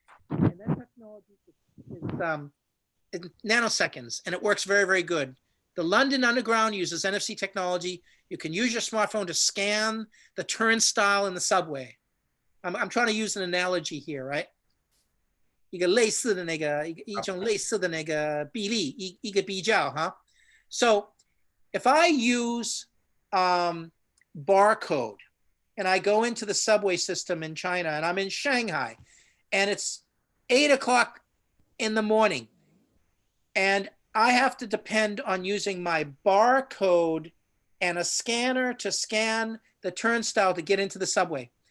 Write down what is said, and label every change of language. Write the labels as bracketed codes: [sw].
[en] And that technology is in nanoseconds, and it works very, very good. The London Underground uses NFC technology. You can use your smartphone to scan the turnstile in the subway. I'm trying to use an analogy here, right? [zh] 一个类似的那个一种类似的那个比例，一个比较哈。 [en] So if I use barcode and I go into the subway system in China, and I'm in Shanghai, and it's 8 o'clock in the morning, and I have to depend on using my barcode and a scanner to scan the turnstile to get into the subway.